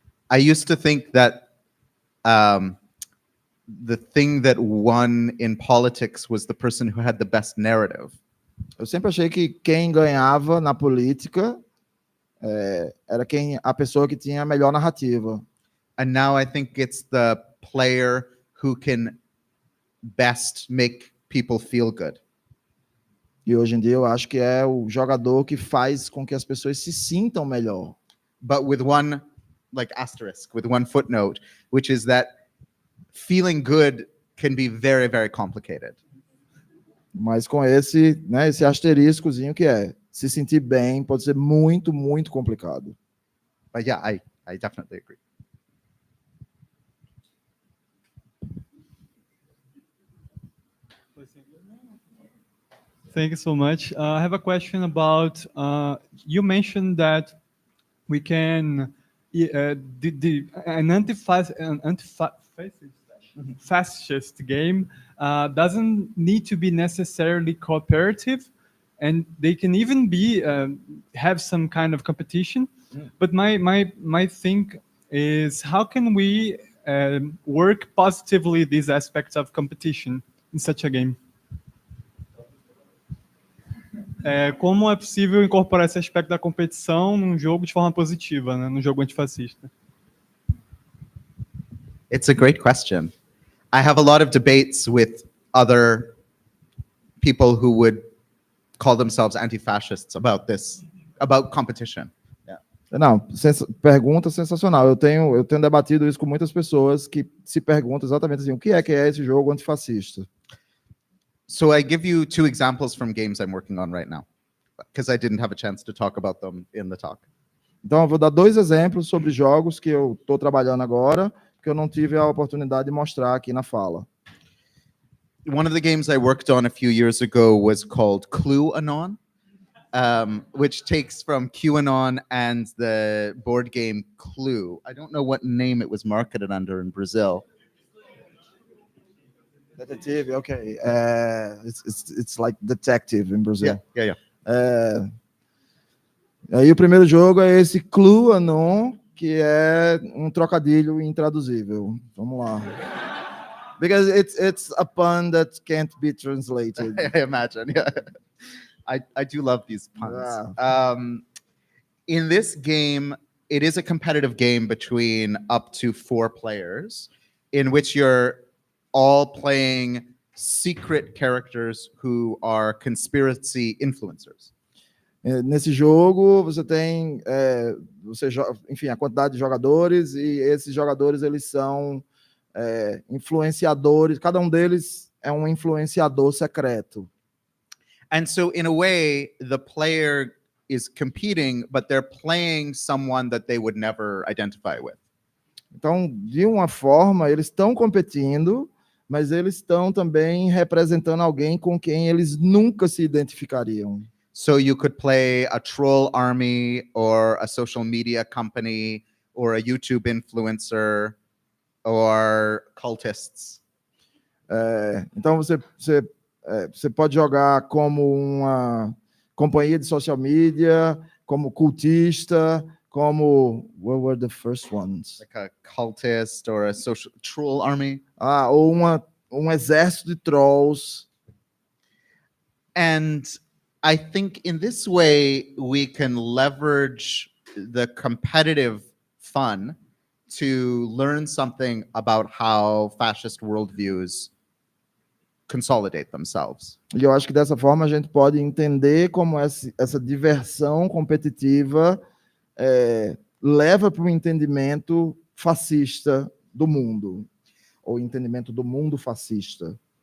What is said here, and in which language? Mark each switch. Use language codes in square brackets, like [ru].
[en] I used to think that the thing that won in politics was the person who had the best narrative. [pt] Eu sempre achei que quem ganhava na política era a pessoa que tinha a melhor narrativa. [en] And now I think it's the player who can best make people feel good. [pt] E hoje em dia eu acho que é o jogador que faz com que as pessoas se sintam melhor. [en] But with one asterisk, with one footnote, which is that feeling good can be very, very complicated. [pt] Mas com esse asteriscozinho que se sentir bem pode ser muito, muito complicado. [en] But yeah, I definitely agree. Thank you so much. I have a question about, you mentioned that we can, an anti-fascist game doesn't need to be necessarily cooperative, and they can even be have some kind of competition. But my thing is, how can we work positively these aspects of competition in such a game? [pt] Como é possível incorporar esse aspecto da competição num jogo de forma positiva, né, num jogo antifascista? [en] It's a great question. I have a lot of debates with other people who would call themselves anti-fascists about this, about competition. [pt] Não, pergunta sensacional. Eu tenho debatido isso com muitas pessoas que se perguntam exatamente assim, o que é esse jogo antifascista? [en] So I give you two examples from games I'm working on right now, because I didn't have a chance to talk about them in the talk. [pt] Então, eu vou dar 2 exemplos sobre jogos que eu estou trabalhando agora, que eu não tive a oportunidade de mostrar aqui na fala. [en] One of the games I worked on a few years ago was called Clue-anon, which takes from QAnon and the board game Clue. I don't know what name it was marketed under in Brazil. Detective, okay. It's like detective in Brazil. Yeah. [pt] Aí o primeiro jogo é esse Clue-anon, que é um trocadilho intraduzível. Vamos lá. [en] Because it's a pun that can't be translated. I imagine, yeah. I do love these puns. Yeah. In this game, it is a competitive game between up to 4 players, in which you're all playing secret characters who are conspiracy influencers. [pt] Nesse jogo, você tem, enfim, a quantidade de jogadores, e esses jogadores, eles são influenciadores, cada um deles é um influenciador secreto. [en] And so, in a way, the player is competing, but they're playing someone that they would never identify with. [pt] Então, de uma forma, eles estão competindo, mas eles estão também representando alguém com quem eles nunca se identificariam. [en] So you could play a troll army, or a social media company, or a YouTube influencer, or cultists. [pt] Então você pode jogar como uma companhia de social media, como cultista, como [en] what were the first ones? Like a cultist or a social troll army. [pt] Ou um exército de trolls. [en] And I think in this way we can leverage the competitive fun to learn something about how fascist worldviews consolidate themselves. [pt] E eu acho que dessa forma a gente pode entender como essa diversão competitiva leva para o entendimento fascista do mundo, ou entendimento do mundo fascista.